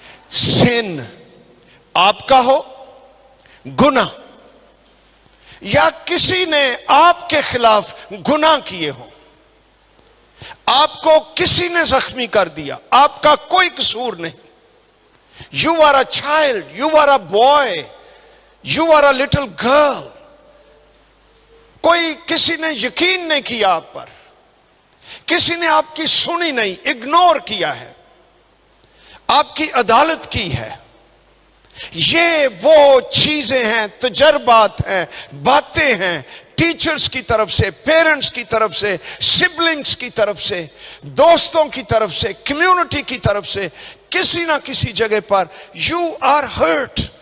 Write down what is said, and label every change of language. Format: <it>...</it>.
<ur>سن آپ کا ہو، گناہ، یا کسی نے آپ کے خلاف گناہ کیے ہوں، آپ کو کسی نے زخمی کر دیا، آپ کا کوئی قصور نہیں.</ur> <en>You are a child, you are a boy, you are a little girl.</en> <ur>کوئی کسی نے یقین نہیں کیا آپ پر، کسی نے آپ کی سنی نہیں، اگنور کیا ہے، آپ کی عدالت کی ہے۔ یہ وہ چیزیں ہیں، تجربات ہیں، باتیں ہیں، ٹیچرز کی طرف سے، پیرنٹس کی طرف سے، سبلنگز کی طرف سے، دوستوں کی طرف سے، کمیونٹی کی طرف سے، کسی نہ کسی جگہ پر</ur> <en>you are hurt,</en>